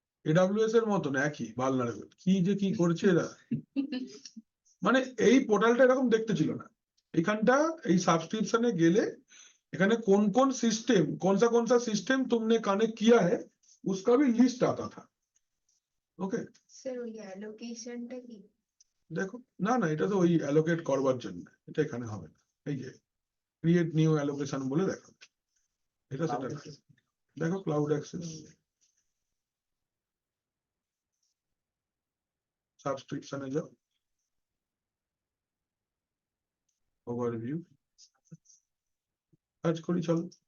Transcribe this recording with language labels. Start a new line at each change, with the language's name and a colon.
Bangla: AWS এর মতন একই বালনার কি যে কি করছে এরা, মানে এই পোর্টালটা এরকম দেখতে ছিল না। এখানটা এই
Hindi: सब्सक्रिप्शने गेले এখানে कौन कौन सिस्टम कौन सा सिस्टम तुमने कनेक्ट किया है उसका भी लिस्ट आता था।
English: okay
Bangla: স্যার ওই অ্যালোকেশনটা কি? দেখো না না এটা তো ওই অ্যালোকেট করবার জন্য, এটা এখানে হবে না। এই যে ক্রিয়েট নিউ অ্যালোকেশন বলে দেখো, এটা সেটা না। দেখো ক্লাউড অ্যাক্সেস সাবস্ক্রিপশনে যাও, ওভারভিউ কাজ করি চলো।